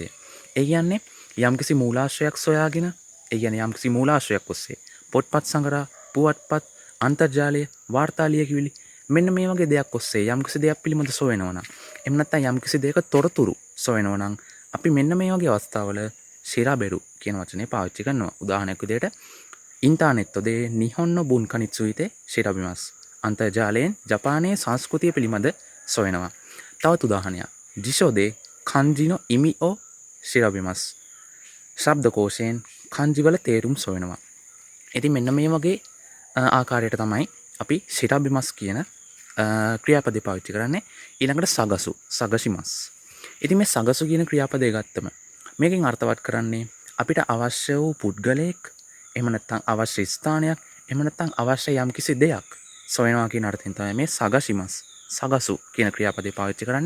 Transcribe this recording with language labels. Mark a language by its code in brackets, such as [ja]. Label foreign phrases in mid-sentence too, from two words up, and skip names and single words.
[si] ඒ කියන්නේ යම්කිසි මූලාශ්‍රයක් සොයාගෙන, ඒ කියන්නේ යම්කිසි මූලාශ්‍රයක් ඔස්සේ පොත්පත් සංග්‍රහ, පුවත්පත්, අන්තර්ජාලය, වාර්තා ලියකියවිලි මෙන්න මේ වගේ දෙයක් ඔස්සේ යම්කිසි දෙයක් පිළිබඳ සොයනවා නම්, එහෙම නැත්නම් යම්කිසි දෙයක තොරතුරු සොයනවා නම් අපි මෙන්න මේ වගේ අවස්ථාවල ශිරාබෙරු කියන වචනේ පාවිච්චි කරනවා. උදාහරණයක් විදිහට [ja] インターネットで日本の文化について調べます. [si] අන්තර්ජාලයෙන් ජපානයේ සංස්කෘතිය පිළිබඳ සොයනවා. තවත් උදාහරණයක්. [ja] 辞書で漢字の意味を調べます. [si] ශබ්දකෝෂයෙන් කන්ජි වල තේරුම් සොයනවා. ඉතින් මෙන්න මේ වගේ ආකාරයට තමයි අපි ශිරාබිමස් කියන ක්‍රියාපදේ පාවිච්චි කරන්නේ. ඊළඟට [ja] 探す、探します. [si] ඉතින් මේ සගසු කියන ක්‍රියාපදේ ගත්තම මේකෙන් අර්ථවත් කරන්නේ අපිට අවශ්‍ය වූ පුද්ගලයෙක්, එහෙම නැත්නම් අවශ්‍ය ස්ථානයක්, එහෙම නැත්නම් අවශ්‍ය යම්කිසි දෙයක් සොයනවා කියන අර්ථයෙන් තමයි මේ සගසිමස්, සගසු කියන ක්‍රියාපදේ පාවිච්චි කරන්නේ.